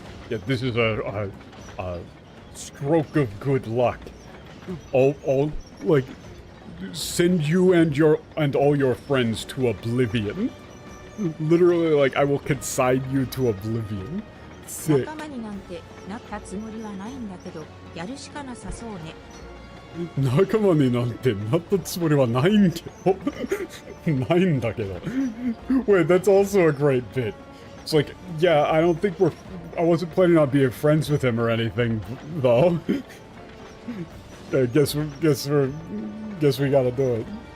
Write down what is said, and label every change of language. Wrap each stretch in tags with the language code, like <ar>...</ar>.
<en>Yeah, this is a stroke of good luck. All, like, send you and all your friends to oblivion. Literally, like, I will consign you to oblivion. Sick.</en> <ja>仲間になんてなったつもりはないんだけど、やるしかなさそうね。仲間になんてなったつもりはないんけど。ないんだけど。</ja> <en>Wait, that's also a great bit. It's like, yeah, I don't think I wasn't planning on being friends with him or anything, though. I guess we gotta do it.</en>